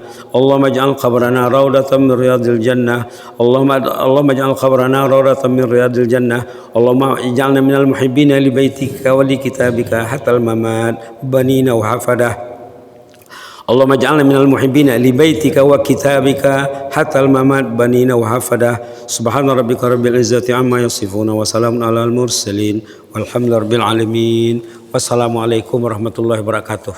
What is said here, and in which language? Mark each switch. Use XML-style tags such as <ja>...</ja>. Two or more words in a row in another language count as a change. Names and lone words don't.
<ar>اللهم اجعل قبرنا روضة من رياض الجنة. اللهم اجعل قبرنا روضة من رياض الجنة. اللهم اجعلنا من المحبين لبيتك ولكتابك حتى الممات بنينا وحفدة. اللهم اجعلنا من المحبين لبيتك وكتابك حتى الممات بنينا وحفدة. سبحان ربك رب العزة عما يصفون وسلام على المرسلين والحمد لله رب العالمين. والسلام عليكم ورحمة الله وبركاته.</ar>